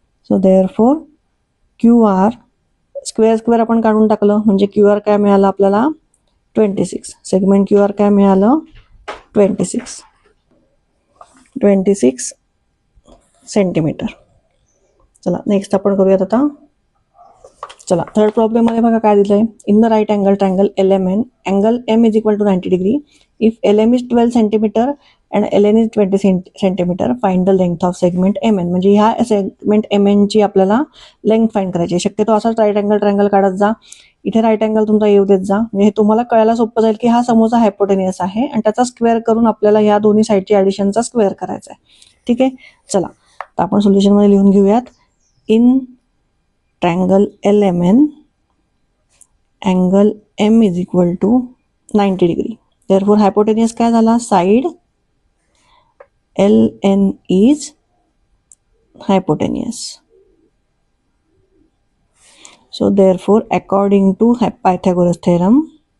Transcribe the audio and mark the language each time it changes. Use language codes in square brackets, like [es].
[mr] So therefore Q R square square आपण काढून टाकलं म्हणजे क्यू आर काय मिळालं आपल्याला 26. सेगमेंट क्यू आर काय मिळालं 26 सेंटीमीटर. चला नेक्स्ट आपण करूयात आता. चला थर्ड प्रॉब्लेम मध्ये बघा काय दिलंय. [en] In the right angle triangle L M N angle M is equal to 90 degree. If L M is 12 centimetre and L N is 20 centimetre find the length of segment M N. [mr] म्हणजे ह्या segment M एनची आपल्याला length find करायची आहे. शक्यतो असाच right angle triangle काढत जा. इथे राईट अँगल तुमचा येऊ देत जा, म्हणजे हे तुम्हाला कळायला सोपं जाईल की हा समोरचा हायपोटेनियस आहे आणि त्याचा स्क्वेअर करून आपल्याला ह्या दोन्ही साईडची ॲडिशनचा स्क्वेअर करायचा आहे. ठीक आहे, चला तर आपण सोल्युशनमध्ये लिहून घेऊयात. [en] In triangle L M N angle M is equal to 90 degree. [mr] Therefore hypotenuse काय झाला [en] Side L N is hypotenuse. So therefore according to Pythagoras theorem,